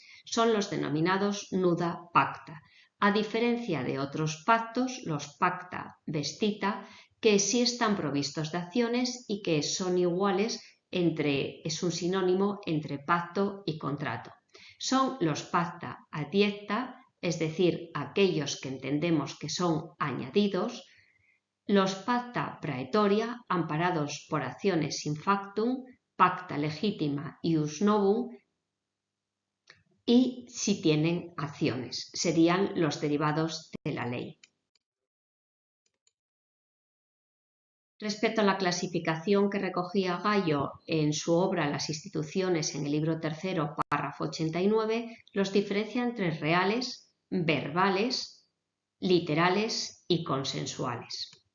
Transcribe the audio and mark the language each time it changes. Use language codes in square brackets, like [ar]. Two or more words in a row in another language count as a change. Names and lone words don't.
[es] Son los denominados [la] nuda pacta, [es] a diferencia de otros pactos, los [la] pacta vestita, [es] que sí están provistos de acciones y que son iguales es un sinónimo entre pacto y contrato. Son los [la] pacta adiecta, [es] es decir, aquellos que entendemos que son añadidos, los [la] pacta praetoria, [es] amparados por acciones [la] in factum, pacta legítima ius novum, [es] y si tienen acciones, serían los derivados de la ley. Respecto a la clasificación que recogía Gallo en su obra Las instituciones, en el libro tercero, párrafo 89, los diferencia entre reales, verbales, literales y consensuales.